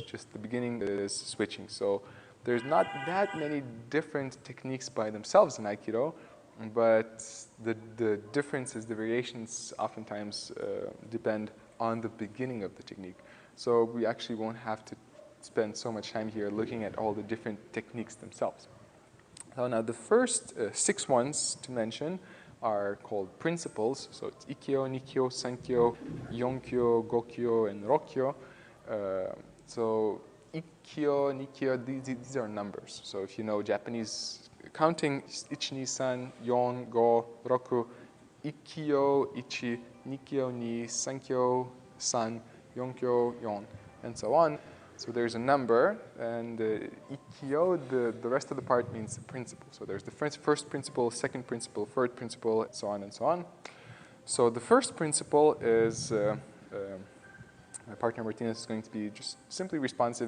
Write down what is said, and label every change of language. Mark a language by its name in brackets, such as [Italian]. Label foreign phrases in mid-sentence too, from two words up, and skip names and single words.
[English] Just the beginning is switching. So there's not that many different techniques by themselves in Aikido, but the differences, the variations oftentimes depend on the beginning of the technique. So we actually won't have to spend so much time here looking at all the different techniques themselves. So now the first 6 ones to mention are called principles. So it's Ikkyo, Nikyo, Sankyo, Yonkyo, Gokyo, and Rokyo. So Ikkyo, Nikyo, these are numbers. So if you know Japanese counting, ichi, [Japanese] ni, san, yon, go, roku, Ikkyo, ichi, Nikyo, ni, Sankyo, san, Yonkyo, yon, [English] and so on. So there's a number, and Ikkyo, the rest of the part means the principle. So there's the first principle, second principle, third principle, and so on and so on. So the first principle is, my partner Martinez is going to be just simply responsive.